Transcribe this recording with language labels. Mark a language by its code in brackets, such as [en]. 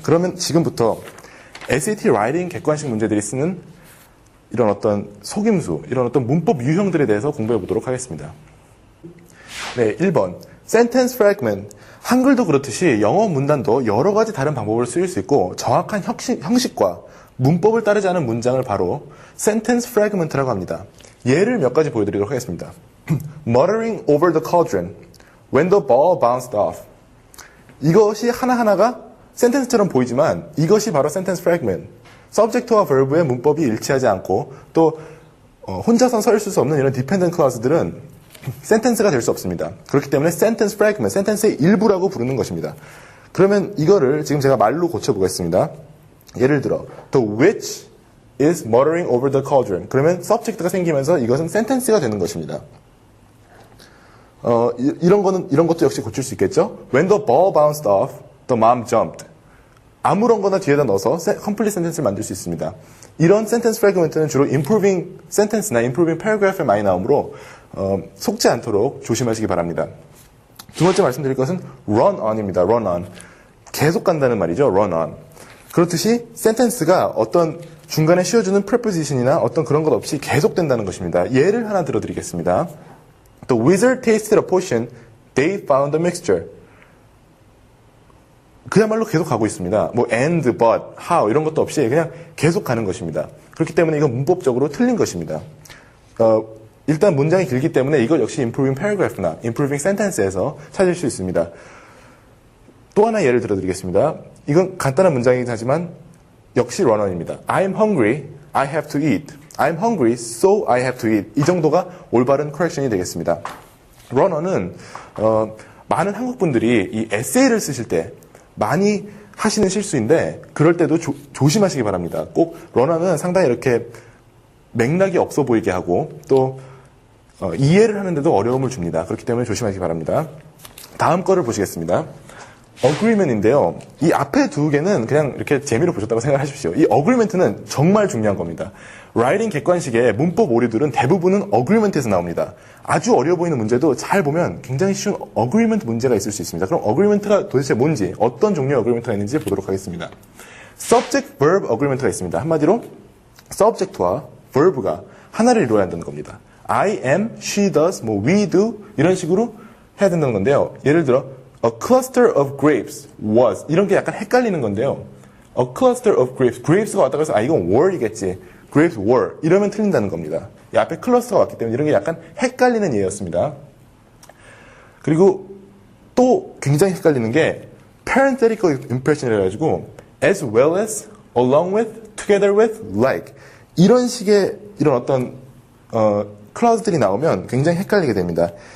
[ko] 그러면 지금부터 SAT 라이팅 객관식 문제들이 쓰는 이런 어떤 속임수, 이런 어떤 문법 유형들에 대해서 공부해 보도록 하겠습니다. 네, 1번. Sentence fragment. 한글도 그렇듯이 영어 문단도 여러 가지 다른 방법으로 쓰일 수 있고 정확한 형식과 문법을 따르지 않은 문장을 바로 sentence fragment라고 합니다. 예를 몇 가지 보여드리도록 하겠습니다. [en] Muttering over the cauldron when the ball bounced off. [ko] 이것이 하나하나가 센텐스처럼 보이지만 이것이 바로 sentence fragment. subject와 verb의 문법이 일치하지 않고 또 혼자서 서 있을 수 없는 이런 dependent clause들은 센텐스가 될 수 없습니다. 그렇기 때문에 sentence fragment, 센텐스의 일부라고 부르는 것입니다. 그러면 이거를 지금 제가 말로 고쳐보겠습니다. 예를 들어 [en] The witch is muttering over the cauldron. [ko] 그러면 subject가 생기면서 이것은 센텐스가 되는 것입니다. 이런 것도 역시 고칠 수 있겠죠? [en] When the ball bounced off, the mom jumped. [ko] 아무런 거나 뒤에다 넣어서 complete sentence를 만들 수 있습니다. 이런 sentence fragment는 주로 improving sentence나 improving paragraph에 많이 나오므로 속지 않도록 조심하시기 바랍니다. 두 번째 말씀드릴 것은 run on입니다. run on. 계속 간다는 말이죠. run on. 그렇듯이 sentence가 어떤 중간에 씌워주는 preposition이나 어떤 그런 것 없이 계속된다는 것입니다. 예를 하나 들어드리겠습니다. [en] The wizard tasted a potion. They found a mixture. [ko] 그야말로 계속 가고 있습니다. 뭐 and, but, how 이런 것도 없이 그냥 계속 가는 것입니다. 그렇기 때문에 이건 문법적으로 틀린 것입니다. 일단 문장이 길기 때문에 이걸 역시 improving paragraph나 improving sentence에서 찾을 수 있습니다. 또 하나 예를 들어드리겠습니다. 이건 간단한 문장이긴 하지만 역시 run-on입니다. [en] I'm hungry, I have to eat. I'm hungry, so I have to eat. [ko] 이 정도가 올바른 correction이 되겠습니다. run-on은 많은 한국 분들이 이 에세이를 쓰실 때 많이 하시는 실수인데 그럴 때도 조심하시기 바랍니다. 꼭 run-on은 상당히 이렇게 맥락이 없어 보이게 하고 또 이해를 하는데도 어려움을 줍니다. 그렇기 때문에 조심하시기 바랍니다. 다음 거를 보시겠습니다. agreement인데요. 이 앞에 두 개는 그냥 이렇게 재미로 보셨다고 생각하십시오. 이 agreement는 정말 중요한 겁니다. 라이팅 객관식의 문법 오류들은 대부분은 agreement에서 나옵니다. 아주 어려워 보이는 문제도 잘 보면 굉장히 쉬운 agreement 문제가 있을 수 있습니다. 그럼 agreement가 도대체 뭔지, 어떤 종류의 agreement가 있는지 보도록 하겠습니다. subject verb agreement가 있습니다. 한마디로 subject와 verb가 하나를 이루어야 한다는 겁니다. [en] I am, she does, [ko] 뭐 [en] we do [ko] 이런 식으로 해야 된다는 건데요. 예를 들어 [en] A cluster of grapes was [ko] 이런 게 약간 헷갈리는 건데요. [en] A cluster of grapes, [ko] grapes가 왔다고 해서 이건 were이겠지. [en] grapes were [ko] 이러면 틀린다는 겁니다. 이 앞에 클러스터가 왔기 때문에 이런 게 약간 헷갈리는 예였습니다. 그리고 또 굉장히 헷갈리는 게 parenthetical impression이라 가지고 as well as, along with, together with, like 이런 식의 이런 어떤 클라우즈들이 나오면 굉장히 헷갈리게 됩니다.